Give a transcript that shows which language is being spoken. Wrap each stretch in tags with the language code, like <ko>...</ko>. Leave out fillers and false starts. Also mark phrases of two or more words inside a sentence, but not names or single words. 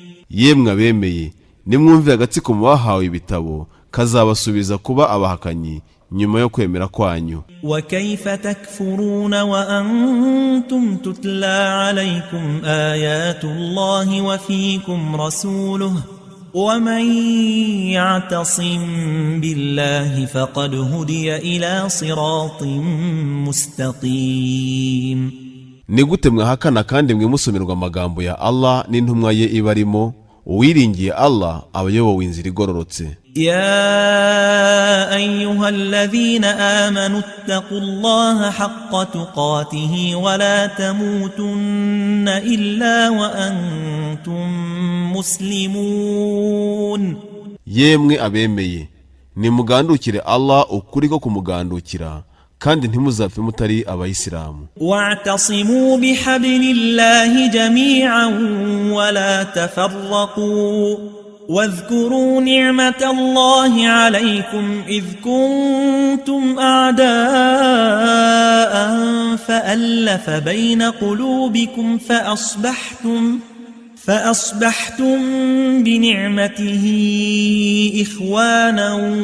<rw>Yemwe abemeye, nimwumve agatsiko mu bahawe ibitabo kazabasubiza kuba abahakanyi nyuma yo kwemera kwanyu.</rw> <ar>وكيف تكفرون وأنتم تتلى عليكم آيات الله وفيكم رسوله ومن يعتصم بالله فقد هدي إلى صراط مستقيم.</ar> <rw>Ni gute mwahakana kandi mwimusomerwa amagambo ya Allah n'intumwa ye ibarimo? Uwiringiye Allah abayobowe inzira igororotse.</rw> <ar>يا أيها الذين آمنوا اتقوا الله حق تقاته ولا تموتن إلا وأنتم مسلمون.</ar> <rw>Yemwe abemeye, nimugandukire Allah ukuri ko kumugandukira kandi ntimuzapfe mutari abayisilamu.</rw> <ar>واعتصموا بحبل الله جميعا ولا تفرقوا واذكروا نعمة الله عليكم إذ كنتم أعداء فألف بين قلوبكم فأصبحتم بنعمته إخوانا</ar>